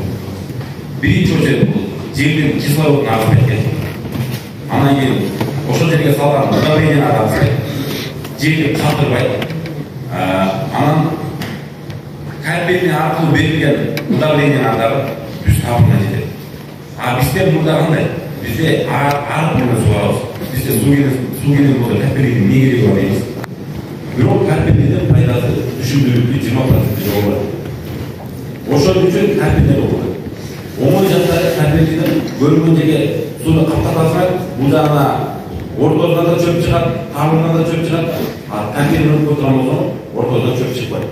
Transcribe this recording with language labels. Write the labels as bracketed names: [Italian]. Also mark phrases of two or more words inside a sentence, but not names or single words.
[Kyrgyz] Биринчи очередь бул жердин кислородун агып кеткен. Анан кийин ошол жерге салган удобрение аркылуу жерди калтырбайт. Анан капелли аркылуу берилген удобрение дагы түз табына жетет. [Kazakh] Бізде burada қандай? Бізде арық менен суғарабыз. Бізде су келген болса капеллидің не керегі бар дейміз. [Kyrgyz] Бирок капеллиден пайдасы түшүндүрүлүп 20% жогору. Ошол үчүн капелли болот. Оңой жактары капеллиден көрүнгөн жерге сууну каптатасыңар, бул жагына ортосунан да чөп чыгат, табынан да чөп чыгат. Капелли өтүп турган болсо ортосунан чөп чыкпайт.